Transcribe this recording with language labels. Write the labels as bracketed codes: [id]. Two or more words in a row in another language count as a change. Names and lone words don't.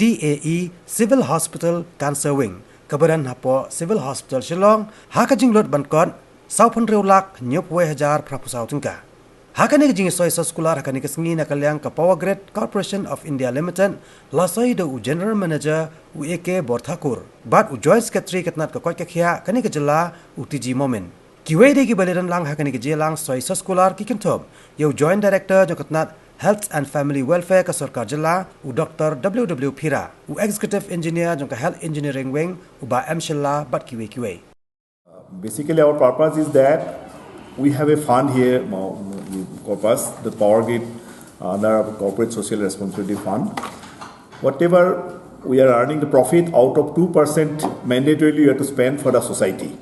[kha] DAE Civil Hospital Cancer Wing kabaran hapo Civil Hospital Shillong haka jinglot ban kon saupun reulak nyop we hajar prapusau tungka haka ne jing soi soskular haka ne kesengi nakalyang ka Power Grid Corporation of India Limited la soi do [en] General Manager [kha] AK Borthakur bat [en] Joint Secretary [kha] katnat ka koi ka khia kani ka jela TG Moment Kiwei de ki baliran lang hakani ke jelang soi soskular ki kintob yo [en] Joint Director [kha] jo katnat [en] Health and Family Welfare [kha] ka Sarkar Jilla u Dr. WW Phira u [en] Executive Engineer [kha] jo ka Health Engineering Wing u ba M Shilla bat kiwei [en] Basically our purpose is that we have a fund here corpus the Power Grid under our Corporate Social Responsibility Fund. Whatever we are earning the profit out of 2% mandatorily we have to spend for the society.